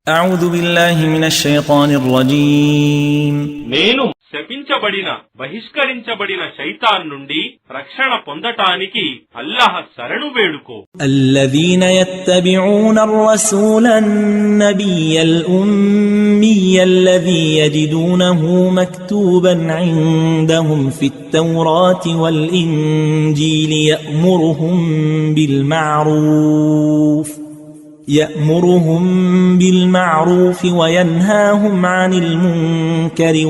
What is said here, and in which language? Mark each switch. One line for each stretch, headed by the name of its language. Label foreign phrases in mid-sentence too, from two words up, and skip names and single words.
Arabic: أعوذ بالله من الشيطان الرجيم
Telugu: నేను శపించబడిన బహిష్కరించబడిన శైతాన్ నుండి రక్షణ పొందటానికి అల్లాహ్ శరణు వేడుకో.
Arabic: الذين يتبعون الرسول النبي الأمي الذي يجدونه مكتوبا عندهم في التوراة والإنجيل يأمرهم بالمعروف وينهاهم عن المنكر